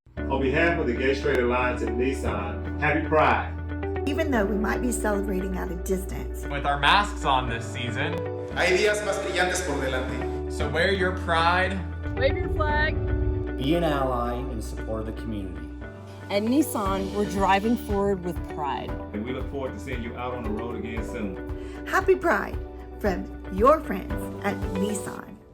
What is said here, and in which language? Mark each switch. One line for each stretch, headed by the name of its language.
English: On behalf of the Gay Straight Alliance and Nissan, happy Pride. even though we might be celebrating at a distance. With our masks on this season,
Spanish: hay días más brillantes por delante.
English: So wear your pride. Wave your flag. Be an ally in support of the community. At Nissan, we're driving forward with pride. And we look forward to seeing you out on the road again soon. Happy Pride from your friends at Nissan.